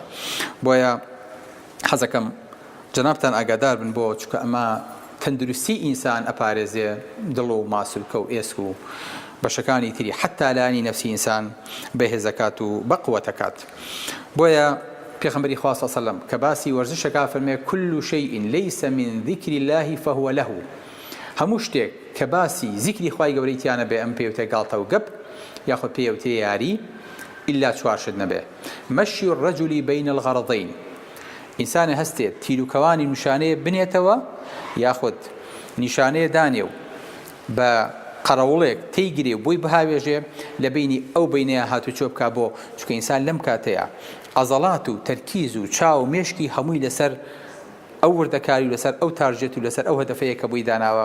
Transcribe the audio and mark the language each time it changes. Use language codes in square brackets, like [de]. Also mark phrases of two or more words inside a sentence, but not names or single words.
[ckb] بۆیە حەزەکەم جەنابتان ئاگادار بن بۆ چونکە ئەمە تەندروستی ئینسان ئەپارێزێ، دڵ و ماسولکە و ئێسک و بەشەکانی تری حتا لانی نەفسی ئینسان بەهێزەکات و بەقوەتەکات. بۆیە پێغەمبەری خوا [ar] صلی الله علیه و سلم [ckb] کە باسی وەرزشەکە فەرمێ [ar] كل شيء ليس من ذكر الله فهو له. [ckb] هەموو شتێک کە باسی زیکری خوای گەورەی تیانە بێ ئەم پێوتە گاڵتە و گەپ یاخود پێوتە یاری ئیلا چوارشت نەبێ. [ar] مەشی الرەجولی بین الغەرضین، [ckb] ئینسانە هەستێت تیرروکەوانی نیشانەیە بنێتەوە یاخود نیشانەیە دانێ و بە قەرەوڵێک تێیگرێ و بۆی بەهاوێژێ لە بینی ئەو بینەیە هاتوچۆ بکا بۆ چونکە ئینسان لەم کاتەیە عەزەڵات و تەرکیز و چاو و مێشکی هەمووی لەسەر ئەو وردەکاری و لەسەر ئەو تارژێت و لەسەر ئەو هەدەفەیە کە بۆی داناوە.